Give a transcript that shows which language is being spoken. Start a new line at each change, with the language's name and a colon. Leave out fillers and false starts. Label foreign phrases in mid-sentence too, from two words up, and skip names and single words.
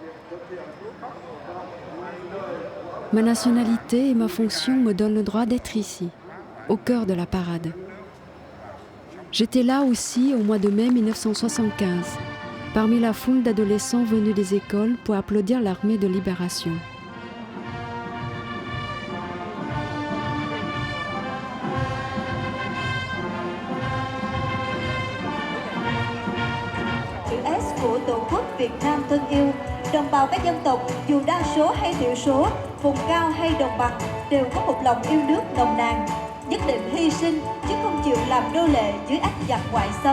French: Ma nationalité et ma fonction me donnent le droit d'être ici, au cœur de la parade. J'étais là aussi au mois de mai 1975, parmi la foule d'adolescents venus des écoles pour applaudir l'armée de libération.
Vietnamese: Chữ S của Tổ quốc Việt Nam thân yêu, đồng bào các dân tộc dù đa số hay thiểu số, vùng cao hay đồng bằng đều có một lòng yêu nước nồng nàn, nhất định hy sinh chứ không chịu làm nô lệ dưới ách giặc ngoại xâm.